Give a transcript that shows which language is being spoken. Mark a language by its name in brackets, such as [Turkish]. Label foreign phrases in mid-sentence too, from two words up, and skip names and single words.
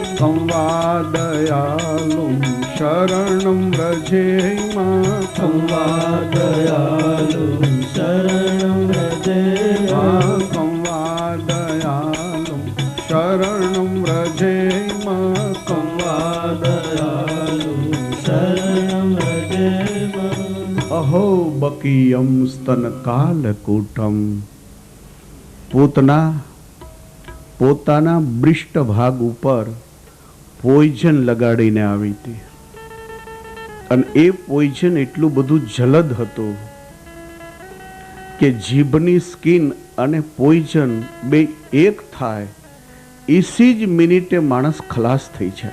[Sanskrit] संवादयालुं शरणं व्रजेम, संवादयालुं शरणं व्रजेम, संवादयालुं शरणं व्रजेम, संवादयालुं शरणं व्रजेम, अहो बकीयम स्तन कालकूटम. [Gujarati] પૂતના પોતાના બ્રિષ્ટ ભાગ ઉપર પોઈઝન લગાડીને આવી હતી, અને એ પોઈઝન એટલું બધું જલદ હતું કે જીભની સ્કિન અને પોઈઝન બે એક થાય ઇસી જ મિનિટે માણસ ખલાસ થઈ જાય.